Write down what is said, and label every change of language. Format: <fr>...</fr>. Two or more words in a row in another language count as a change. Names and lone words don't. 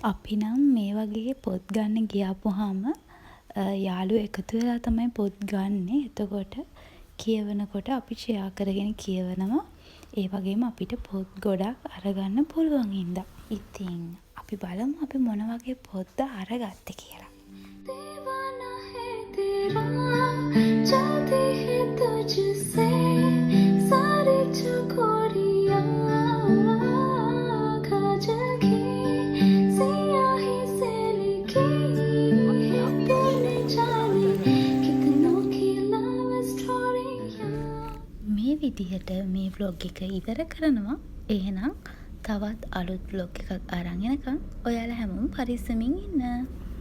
<si>අපි නම් මේ වගේ පොත් ගන්න ගියාපුහාම යාළුවෝ එකතු වෙලා තමයි පොත් ගන්නෙ. එතකොට කියවනකොට අපි ෂෙයා කරගෙන කියවනවා. ඒ වගේම අපිට පොත් ගොඩක් අරගන්න පුළුවන් හින්දා. ඉතින් අපි බලමු අපි මොන වගේ පොත්ද අරගත්තේ කියලා.</si> <hi>दीवाना है तेरा चाहती है तुझसे सारी चकोरियां काजल की सियाही से लिखी है तूने जाने कितनों की</hi> <en>love stories.</en> <si>මේ විදිහට මේ vlog එක ඉවර කරනවා. එහෙනම් තවත් අලුත් vlog එකක් අරන් එනකම් ඔයාලා හැමෝම පරිස්සමින් ඉන්න.</si>